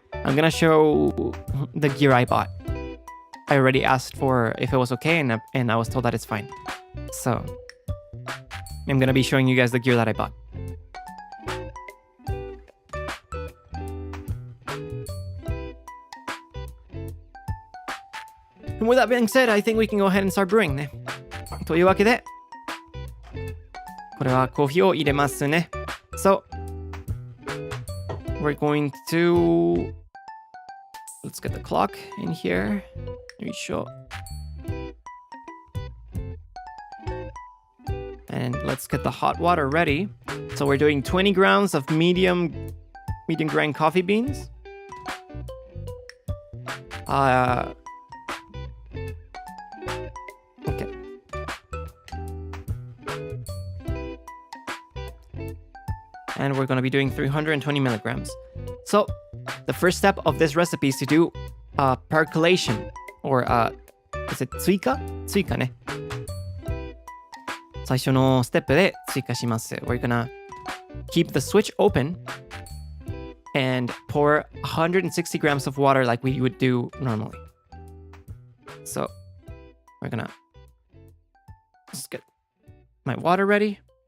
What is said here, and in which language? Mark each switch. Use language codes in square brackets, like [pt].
[en] I'm gonna show the gear I bought. I already asked for if it was okay, and I was told that it's fine. So I'm gonna be showing you guys the gear that I bought. And with that being said, I think we can go ahead and start brewing ね。 [ja] というわけで、これはコーヒーを入れますね。 [en] So, we're going to... Let's get the clock in here. There you go. And let's get the hot water ready. So we're doing 20 grams of medium grind coffee beans. Okay. And we're going to be doing 320 milligrams. So the first step of this recipe is to do percolation, or is it 追加ね。 [ja] 最初のステップで追加します。 [en] We're gonna keep the switch open and pour 160 grams of water like we would do normally. So we're gonna just get my water ready.